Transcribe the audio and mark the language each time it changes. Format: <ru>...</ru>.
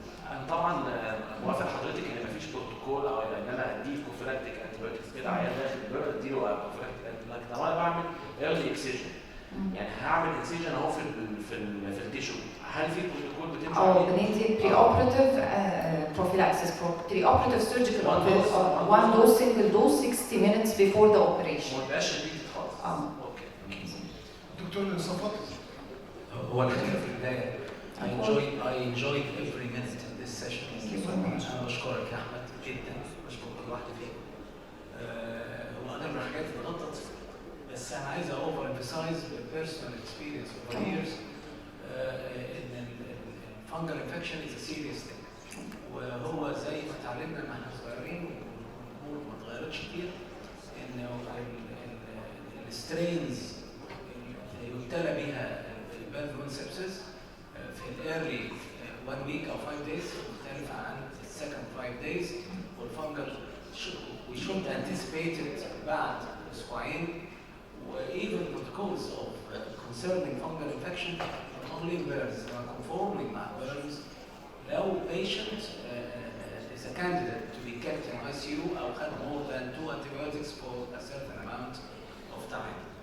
<ar>انا طبعا موافق حضرتك ان مفيش بروتوكول او ان انا اديه كوفراكتيك انتيبيوتكس كده عيان داخل الدور اديله كوفراكتيك انتيبيوتكس. لكن انا بعمل ايرلي اكسجن، يعني هعمل اكسجن اهو في التيشو، هل في بروتوكول بتمشي عليه؟ بندي بري اوبريتيف</ar> <en>prophylaxis for pre-operative surgical one dose single dose 60 minutes before the operation.</en> <ar>ما تبقاش شديد خالص. اوكي. دكتور صفوت هو الحقيقة في البداية</ar> <en>I enjoyed every minute in this session.</en> <ar>أنا بشكرك يا أحمد جدا، بشكر كل واحد فيكم. هو أغلب الحاجات اتغطت، بس أنا عايز أوفر</ar> <en>emphasize the personal experience over years</en> <ar>إن الفانجل</ar> <en>infection is a serious thing.</en> <ar>وهو زي ما اتعلمنا ما احنا صغيرين والأمور ما اتغيرتش كتير، إنه السترينز اللي يبتلى بيها البالفون سيبسيس في الايرلي 1 week او 5 days مختلفة عن السكند 5 days، والفانجل</ar> <en>we should anticipate it</en> <ar>بعد اسبوعين.</ar> <en>even because of concerning fungal infection, not only burns, conforming مع burns.</en> <ar>لو</ar> <en>patient is a candidate to be kept in ICU أو had more than 2 antibiotics for a certain amount of time.</en>